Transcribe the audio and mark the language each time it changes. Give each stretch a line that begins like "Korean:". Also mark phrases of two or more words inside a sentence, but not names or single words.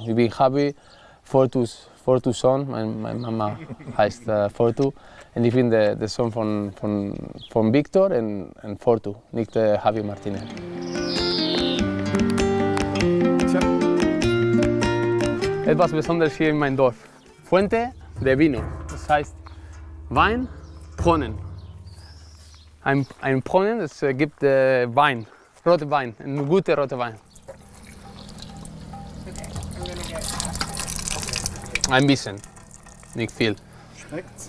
German: Ich bin Javi, Fortus Sohn, meine Mama heißt Fortu und ich bin der Sohn von Victor und Fortu, nicht Javi Martinez. Etwas Besonderes hier in meinem Dorf. Fuente de Vino, das heißt Wein, Brunnen. Ein Brunnen, das gibt Wein, roter Wein, ein guter roter Wein. Ein bisschen, nicht viel. Schmeckt's?